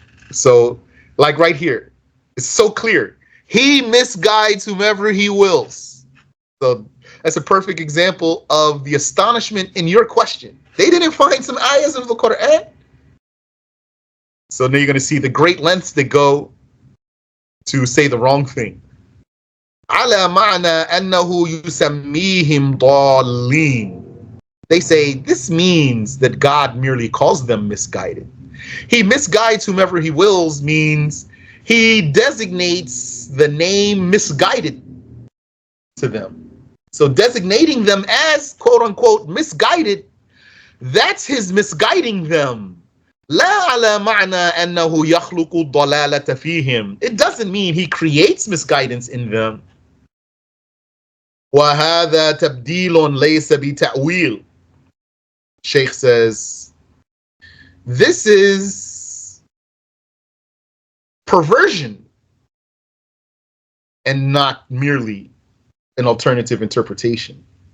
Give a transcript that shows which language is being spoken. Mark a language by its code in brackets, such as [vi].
[en] So, like right here, it's so clear. He misguides whomever He wills. So that's a perfect example of the astonishment in your question. They didn't find some ayahs of the Quran. So now you're going to see the great lengths they go to say the wrong thing. [ar] على معنى أنه يسميهم ضالين. [en] They say this means that God merely calls them misguided. He misguides whomever He wills means He designates the name misguided to them. So designating them as quote unquote misguided, that's His misguiding them. [ar] لا على معنى أنه يخلق الضلالة فيهم. [en] It doesn't mean He creates misguidance in them. [ar] وَهَذَا تَبْدِيلٌ لَيْسَ بِتَأْوِيلٍ. [en] Shaykh says, this is perversion and not merely an alternative interpretation.